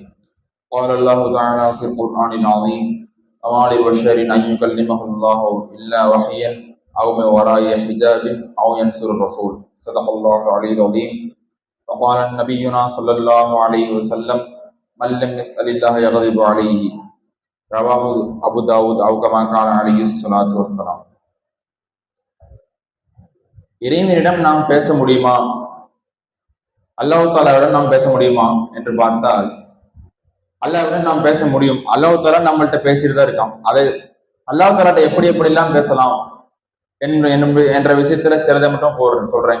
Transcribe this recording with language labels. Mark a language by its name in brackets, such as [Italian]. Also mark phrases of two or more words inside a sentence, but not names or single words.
[Arabic] قال الله تعالى في القرآن العظيم وما لبشر أن يكلمه الله إلا وحيا أو من وراء حجاب أو ينصر الرسول. صدق الله العلي العظيم. وقال نبينا صلى الله عليه وسلم من لم يسأل الله يغضب عليه. رواه أبو داود أو كما قال عليه الصلاة والسلام. [Tamil] இறைவனிடம் நாம் பேச முடியுமா, அல்லாஹ் தாலாவிடம் நாம் பேச முடியுமா என்று பார்த்தால் அல்லாஹ்விடம் நாம் பேச முடியும். அல்லாஹ் தாலா நம்மள்கிட்ட பேசிட்டு தான் இருக்கான். அதை அல்லாஹ் தாலாட்ட எப்படி எப்படிலாம் பேசலாம் என்ற விஷயத்துல சிறதை மட்டும் சொல்றேன்.